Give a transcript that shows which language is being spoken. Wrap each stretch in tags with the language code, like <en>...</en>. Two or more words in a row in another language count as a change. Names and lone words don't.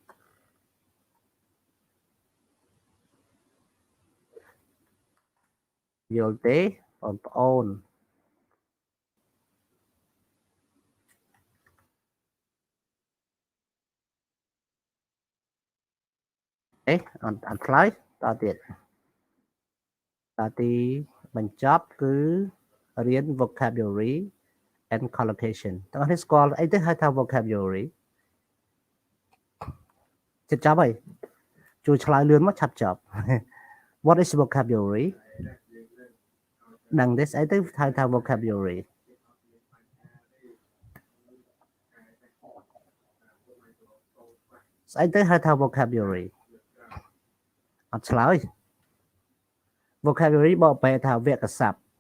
<km>យល់ទេបងប្អូនអត់ឆ្លើយតទៀតតទីបញ្ចប់គឺរៀន</km> <en>vocabulary and collocation</en> <km>តើអ្នកស្គាល់អីទៅហៅថា vocabulary ចិត្តចាប់ហើយជួយឆ្លើយលឿនមកឆាប់ចប់</km> <en>What is vocabulary</en> <km>ដឹងទេស្អីទៅហៅថា vocabulary ស្អីទៅហៅថា vocabulary អត់ឆ្លើយ vocabulary បកប្រែថាវគ្គស័ព្ទ</km>